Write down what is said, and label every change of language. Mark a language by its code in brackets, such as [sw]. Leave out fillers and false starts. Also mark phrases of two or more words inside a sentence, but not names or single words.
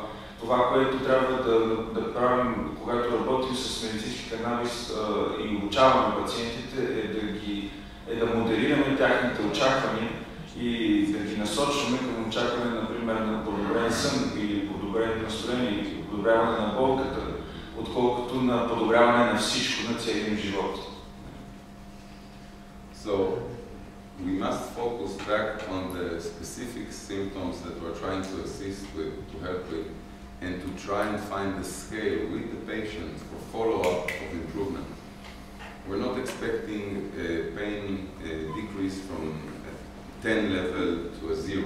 [bg] Това, което трябва да правим, когато работим с медицински канабис и обучаваме пациентите, е да моделираме тяхните очаквания и да ги насочваме към очакване, например, на подобрен сън или подобрен настроение или подобряване на болката, отколкото на подобряване на всичко, на целия им живот. [en] So, we must focus back on the specific symptoms that we're trying to assist with, to help with, and to try and find the scale with the patient for follow-up of improvement. We're not expecting a pain decrease from a 10 level to a 0.